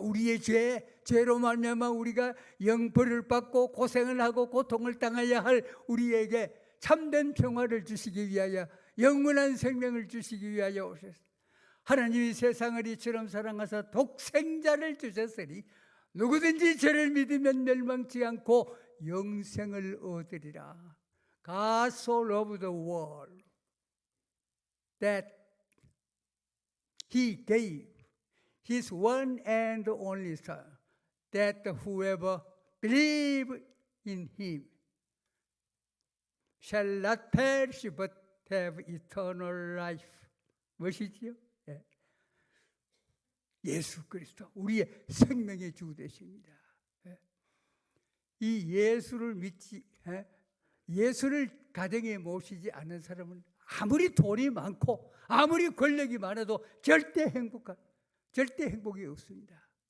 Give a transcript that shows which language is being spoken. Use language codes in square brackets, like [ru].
[ko] 우리의 죄로 말미암아 우리가 영벌을 받고 고생을 하고 고통을 당해야 할 우리에게 참된 평화를 주시기 위하여, 영원한 생명을 주시기 위하여 오셨습니다. 하나님이 세상을 이처럼 사랑하사 독생자를 주셨으니 누구든지 저를 믿으면 멸망치 않고 영생을 얻으리라. [en] God so loved the world that He gave His one and only Son, that whoever believes in Him shall not perish but have eternal life. [ko] 무엇이지요? 예수 그리스도, 우리의 생명의 주 되십니다. 이 예수를 믿지, 예수를 가정에 모시지 않은 사람은 아무리 돈이 많고 아무리 권력이 많아도 절대 행복이 없습니다.